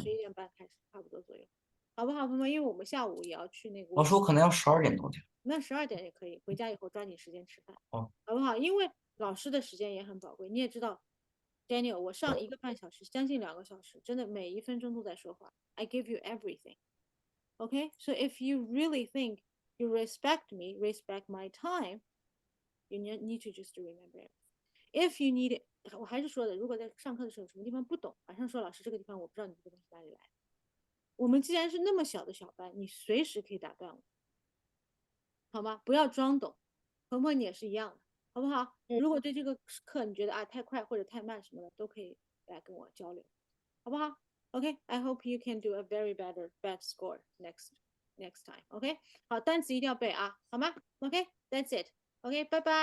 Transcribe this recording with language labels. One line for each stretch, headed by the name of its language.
Chinese: 11点半开始，差不多左右，好不好，朋友们？因为我们下午也要去那个，老师我可能要12点多去。那12点也可以，回家以后抓紧时间吃饭，哦，好不好？因为老师的时间也很宝贵，你也知道，Daniel，我上1个半小时，将近2个小时，真的每一分钟都在说话。
English: I give you everything. Okay, so if you really think you respect me, respect my time, you need to just remember it. If you need it,
Chinese: 我还是说的，如果在上课的时候有什么地方不懂，马上说老师这个地方我不知道你这个东西哪里来。我们既然是那么小的小班，你随时可以打断我，好吗？不要装懂。鹏鹏你也是一样的，好不好？如果对这个课你觉得啊太快或者太慢什么的，都可以来跟我交流，好不好？
English: Okay, I hope you can do a very bad score next time.
Chinese: Okay, 好，单词一定要背啊，好吗？
English: Okay, that's it. Okay, bye bye.